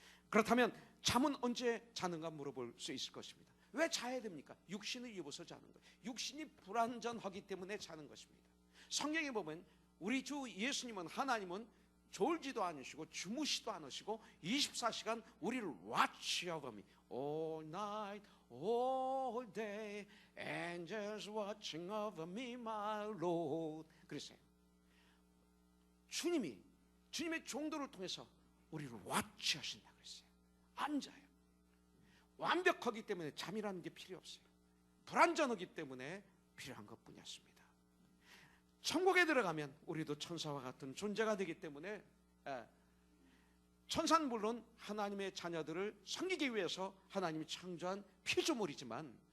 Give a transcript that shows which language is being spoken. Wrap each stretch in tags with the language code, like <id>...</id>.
<ko>그렇다면 잠은 언제 자는가 물어볼 수 있을 것입니다. 왜 자야 됩니까? 육신을 입어서 자는 거예요. 육신이 불완전하기 때문에 자는 것입니다. 성경에 보면 우리 주 예수님은 하나님은 졸지도 않으시고 주무시도 않으시고 24시간 우리를</ko> <en>watch over me. All night, all day, angels watching over me, my Lord.</en> <ko>그랬어요. 주님의 종도를 통해서 우리를 watch 하신다 그랬어요. 앉아요. 완벽하기 때문에 잠이라는 게 필요 없어요. 불완전하기 때문에 필요한 것뿐이었습니다. 천국에 들어가면 우리도 천사와 같은 존재가 되기 때문에 천사는 물론 하나님의 자녀들을 섬기기 위해서 하나님이 창조한 피조물이지만</ko>